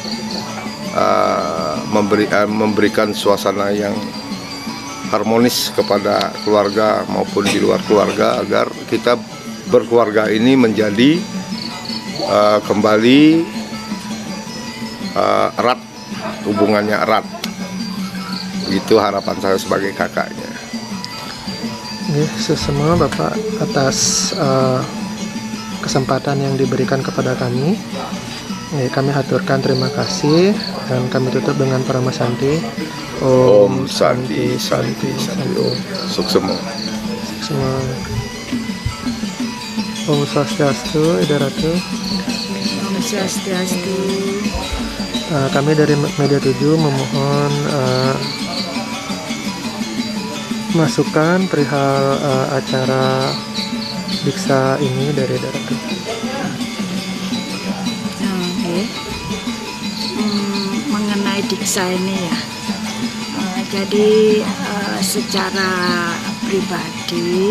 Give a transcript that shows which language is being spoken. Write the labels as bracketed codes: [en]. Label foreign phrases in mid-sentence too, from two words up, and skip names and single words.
[id] memberikan suasana yang harmonis kepada keluarga maupun di luar keluarga, agar kita berkeluarga ini menjadi kembali erat, hubungannya erat. Itu harapan saya sebagai kakaknya. Semua Bapak atas kesempatan yang diberikan kepada kami. Kami haturkan terima kasih dan kami tutup dengan Parama Santi. [sa] Om Santi Santi Santi Om. Suksema. Semua. Om Swastiastu, Ida Ratu. Om Swastiastu. [id] Kami dari Media 7 memohon masukan perihal acara diksa ini dari Ida Ratu. Mengenai diksa ini ya, jadi secara pribadi,